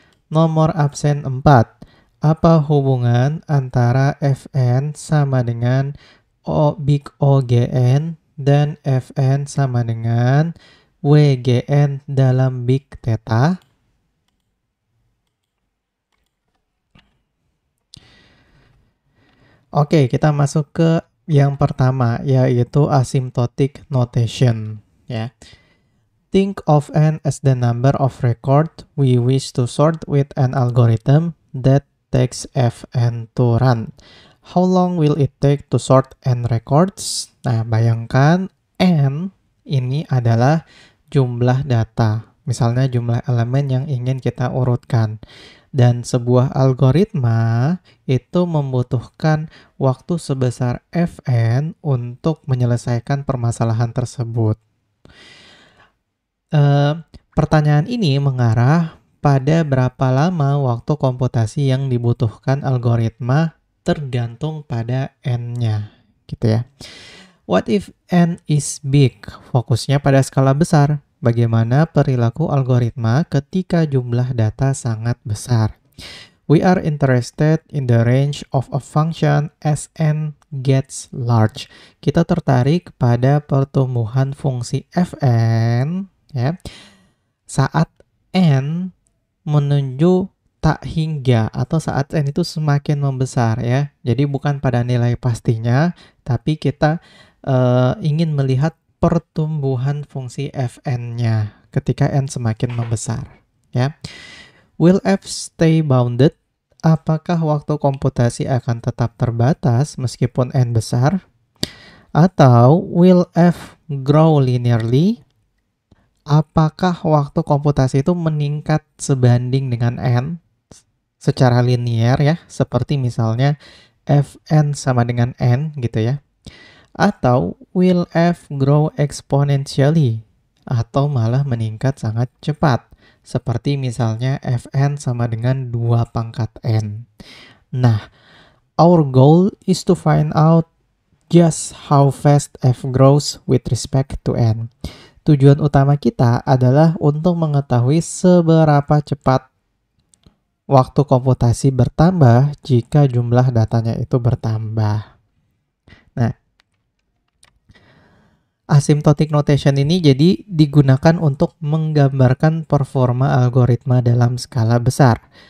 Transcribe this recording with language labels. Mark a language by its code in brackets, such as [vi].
[id] Nomor absen 4, apa hubungan antara Fn sama dengan Big OGN dan Fn sama dengan WGN dalam Big Theta? Oke, kita masuk ke yang pertama, yaitu asymptotic notation. Ya. [en] Think of n as the number of records we wish to sort with an algorithm that takes Fn to run. How long will it take to sort n records? [id] Nah, bayangkan n ini adalah jumlah data. Misalnya jumlah elemen yang ingin kita urutkan. Dan sebuah algoritma itu membutuhkan waktu sebesar Fn untuk menyelesaikan permasalahan tersebut. Pertanyaan ini mengarah pada berapa lama waktu komputasi yang dibutuhkan algoritma tergantung pada n-nya, gitu ya. [en] What if n is big? [id] Fokusnya pada skala besar. Bagaimana perilaku algoritma ketika jumlah data sangat besar? [en] We are interested in the range of a function as n gets large. [id] Kita tertarik pada pertumbuhan fungsi Fn, ya, saat n menuju tak hingga atau saat n itu semakin membesar, ya. Jadi bukan pada nilai pastinya, tapi kita ingin melihat pertumbuhan fungsi Fn-nya ketika n semakin membesar, ya. [en] Will f stay bounded? [id] Apakah waktu komputasi akan tetap terbatas meskipun n besar? [en] Atau will f grow linearly? [id] Apakah waktu komputasi itu meningkat sebanding dengan n secara linear, ya, seperti misalnya Fn sama dengan n gitu ya. Atau [en] will f grow exponentially [id] atau malah meningkat sangat cepat seperti misalnya Fn sama dengan 2 pangkat n. [en] Nah, our goal is to find out just how fast f grows with respect to n. [id] Tujuan utama kita adalah untuk mengetahui seberapa cepat waktu komputasi bertambah jika jumlah datanya itu bertambah. Nah, asymptotic notation ini jadi digunakan untuk menggambarkan performa algoritma dalam skala besar.